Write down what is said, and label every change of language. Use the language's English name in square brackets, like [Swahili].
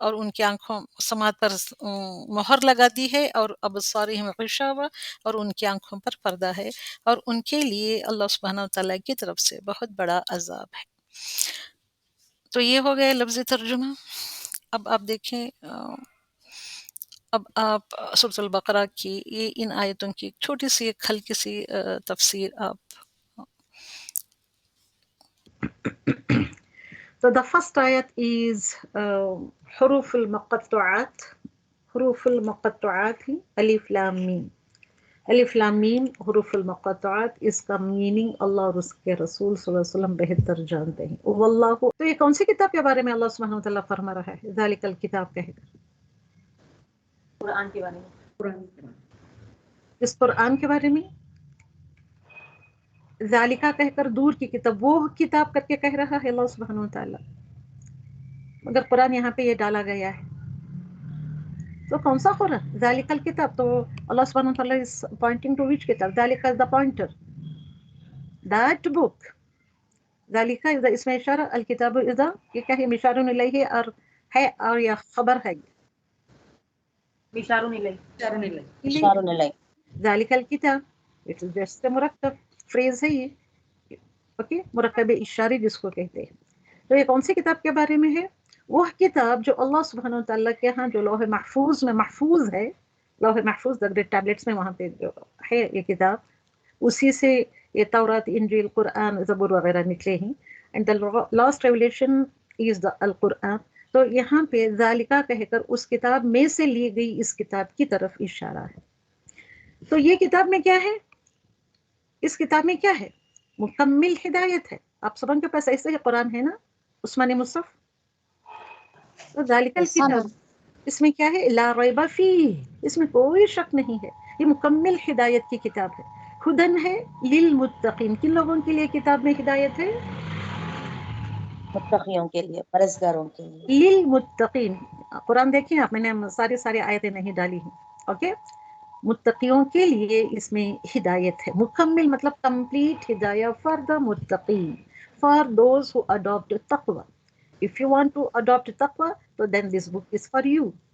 [Urdu] کی آنکھوں سماعت پر مہر لگا دی ہے، اور [Arabic] ابصارہم غشاوہ [Urdu] اور ان کی آنکھوں پر پردہ ہے، اور ان کے لیے اللہ سبحانہ وتعالیٰ کی طرف سے بہت بڑا عذاب ہے۔ تو یہ ہو گیا لفظی ترجمہ۔ اب آپ دیکھیں، اب آپ سورۃ البقرہ کی یہ ان آیتوں کی چھوٹی سی ایک ہلکی سی تفسیر آپ۔ [English] So the first ayat is حروف المقطعات. [Urdu] حروف المقطعات ہی الف لام میم. الف لام میم حروف المقطعات، اس کا میننگ اللہ اور اس کے رسول صلی اللہ علیہ وسلم بہتر جانتے ہیں. واللہ، تو یہ کون سی کتاب کے بارے میں اللہ سبحانہ و تعالیٰ فرما رہا ہے ذالک الکتاب کہہ کر؟ قرآن کے بارے میں. اس قرآن کے بارے میں ذالکہ کہہ کر دور کی کتاب، وہ کتاب کر کے کہہ رہا ہے اللہ سبحانہ و تعالیٰ. مگر قرآن یہاں پہ یہ ڈالا گیا ہے، تو کون سا قرآن؟ ذالک الکتاب. تو اللہ سبحانہ و تعالیٰ [English] is pointing to which [Urdu] کتاب؟ ذالکہ [English] is the pointer, that book. [Urdu] ذالکہ [English] is the [Urdu] اسم اشارہ، الکتاب is the، یہ کیا ہے؟ مشار الیہ اور ہے، اور یا خبر ہے. بشار الیہ. ذالک الکتاب [English] it is just [Urdu] مرکب [English] phrase [Urdu] ہے یہ، اوکے، مرکب اشاری جس کو کہتے ہیں. تو یہ کون سی کتاب کے بارے میں ہے؟ وہ کتاب جو اللہ سبحانہ و تعالیٰ کے ہاں جو لوح محفوظ میں محفوظ ہے، لوح محفوظ [English] the great tablets [Urdu] میں وہاں پہ جو ہے یہ کتاب، اسی سے یہ تورات، انجیل، قرآن، زبور وغیرہ نکلے ہیں. [English] And the last revelation is the القرآن. [Urdu] تو یہاں پہ ذالکہ کہہ کر اس کتاب میں سے لی گئی اس کتاب کی طرف اشارہ ہے. تو یہ کتاب میں کیا ہے؟ اس کتاب میں کیا ہے؟ مکمل ہدایت ہے. آپ سب کے پاس ایسے ہی قرآن ہے نا، عثمانی مصحف. تو ذالک الکتاب، اس میں کیا ہے؟ لا ریب فیہ، اس میں کوئی شک نہیں ہے، یہ مکمل ہدایت کی کتاب ہے. ہدن ہے للمتقین، کن لوگوں کے لیے کتاب میں ہدایت ہے؟ متقیوں کے لیے، پرہیزگاروں کے لیے. للمتقین. قرآن دیکھیں آپ، میں نے ساری آیتیں نہیں ڈالی ہیں، اوکے. متقیوں کے لیے اس میں ہدایت ہے، مکمل مطلب کمپلیٹ ہدایت [English] for the [Urdu] متقین، [English] for those who adopt [Urdu] تقوی. [English] If you want to adopt taqwa, so then this book is for you.